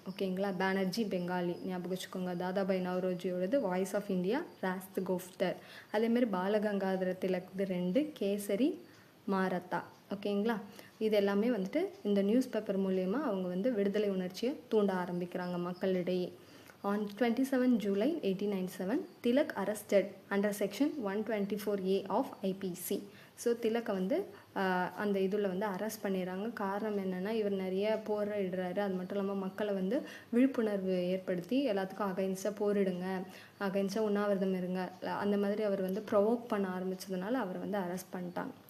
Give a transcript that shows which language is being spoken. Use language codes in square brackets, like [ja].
[ta] ஓகேங்களா, பானர்ஜி பெங்காலி ஞாபகம் வச்சுக்கோங்க. Dadabhai நவ்ரோஜியோடது voice of India, ராஸ்த் கோஃப்டர். அதேமாரி பாலகங்காதர திலக்து 2 கேசரி மாரத்தா. ஓகேங்களா, இது எல்லாமே வந்துட்டு இந்த நியூஸ் பேப்பர் மூலயமா அவங்க வந்து விடுதலை உணர்ச்சியை தூண்ட ஆரம்பிக்கிறாங்க மக்களிடையே. [en] On 27 July 1897, Tilak arrested under section 124A of IPC. [ta] So திலக்கை வந்து அந்த இதில் வந்து அரெஸ்ட் பண்ணிடுறாங்க. காரணம் என்னென்னா, இவர் நிறைய போரிடுறாரு. அது மட்டும் இல்லாமல் மக்களை வந்து விழிப்புணர்வு ஏற்படுத்தி எல்லாத்துக்கும் அகைன்ஸ்டாக போரிடுங்க, அகைன்ஸ்டாக உண்ணாவிரதம் இருங்க, அந்த மாதிரி அவர் வந்து ப்ரொவோக் பண்ண ஆரம்பித்ததுனால அவர் வந்து அரெஸ்ட் பண்ணிட்டாங்க.